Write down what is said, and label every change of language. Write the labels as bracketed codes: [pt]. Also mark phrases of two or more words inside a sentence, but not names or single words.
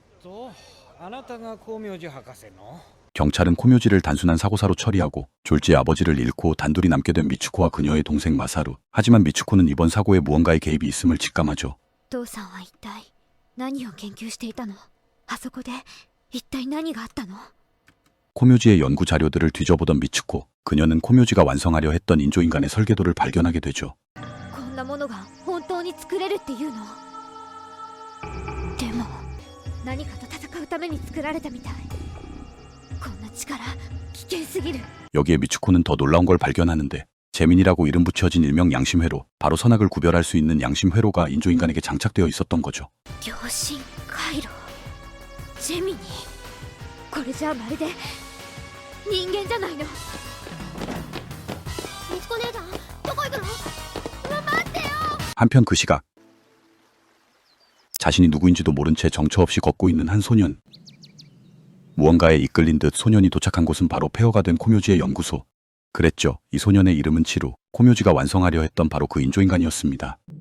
[ko] 경찰은 코묘지를 단순한 사고사로 처리하고 졸지의 아버지를 잃고 단둘이 남게 된 미츠코와 그녀의 동생 마사루. 하지만 미츠코는 이번 사고에 무언가의 개입이 있음을 직감하죠. [ja] 父さんは一体何を研究していたの？あそこで一体何があったの？ [ko] 코묘지의 연구 자료들을 뒤져보던 미츠코. 그녀는 코묘지가 완성하려 했던 인조인간의 설계도를 발견하게 되죠. [ja] こんなものが本当に作れるっていうの？でも何かと戦うために作られたみたい。こんな力危険すぎる。 [ko] 여기에 미츠코는 더 놀라운 걸 발견하는데 재민이라고 이름 붙여진 일명 양심회로, 바로 선악을 구별할 수 있는 양심회로가 인조인간에게 장착되어 있었던 거죠. [ja] 良心回路ジェミニー、これじゃあまるで人間じゃないの。みつこ姉さんどこ行くの？待ってよ。 [ko] 한편 그 시각 자신이 누구인지도 모른 채 정처 없이 걷고 있는 한 소년. 무언가에 이끌린 듯 소년이 도착한 곳은 바로 폐허가 된 코묘지의 연구소. 그랬죠. 이 소년의 이름은 치루. 코묘지가 완성하려 했던 바로 그 인조인간이었습니다.